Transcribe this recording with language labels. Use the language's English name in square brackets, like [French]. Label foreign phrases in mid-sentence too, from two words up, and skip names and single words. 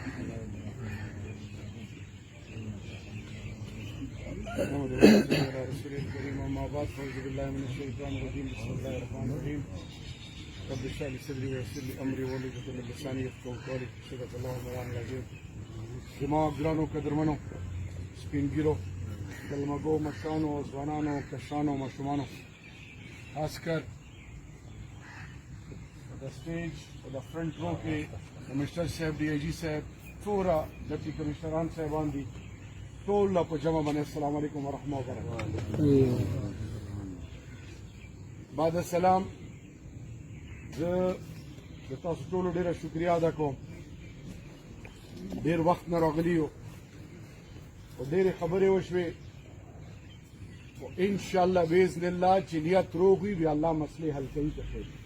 [Arabic] على رسول الكريم اما بعد فاعوذ بالله من الشيطان الرجيم بسم الله الرحمن الرحيم رب اشرح لي صدري ويسر لي امري واحلل عقدة من لساني يفقهوا قولي صدق الله العظيم. [Pashto] جماعة ګرانو قدرمنو سپینګیرو کلمګو مشانو ځوانانو کشانو ماشومانو خاص کر د سټیج او د [English] front row [Pashto] کې کمشنر صاحب ڈی آئی جی صاحب څومره ډپټي کمشنران صاحبان دي ټول په جمع باندې [Arabic] السلام علیکم ورحمة الله وبرکاته. [Pashto] بعد السلام زه د تاسو ټولو ډیره شکریہ ادا کوم. ډیر وخت نه راغلی یو او ډیرې خبرې وشوې او [Arabic] انشاءالله باذن الله [Pashto] چې نیت روغ وي بیا الله مسلې حل کوي ته خیر.